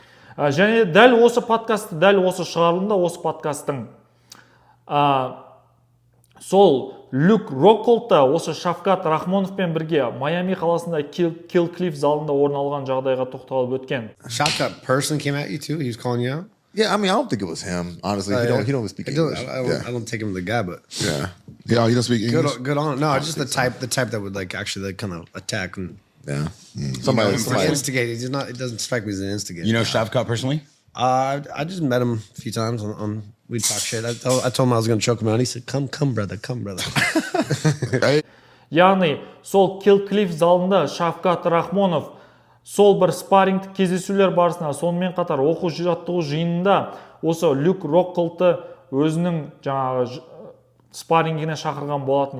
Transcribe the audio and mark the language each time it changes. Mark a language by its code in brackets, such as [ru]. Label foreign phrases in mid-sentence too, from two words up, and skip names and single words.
[kk] Және дәл осы подкастты, дәл осы шығарылымда, осы подкасттың сол Люк Рокхолд та осы Шавкат Рахмоновпен бірге Майами қаласында Kill Cliff залында орын алған жағдайға тоқталып өткен. [en] Shot person came at you too? He was calling you out? Yeah, I mean, I don't think it was him. Honestly, he don't speak English. I don't take him the guy, but Yeah, he don't speak English. good on. No, just the type that would like actually like kind of attack and Yeah, somebody instigate. He's not. It doesn't strike me as an instigator. You know Shawkat personally? I just met him a few times on we talk shit. I told him I was going to choke him out. He said, "Come, brother, come, brother." [kk] Яғни сол Kill Cliff залында Шавкат Рахмонов сол бір спаррингтік кездесулер барысында, сонымен қатар оқу жаттығу жиынында осы Люк Рокхолдты өзінің жаңағы спаррингіне шақырған болатын.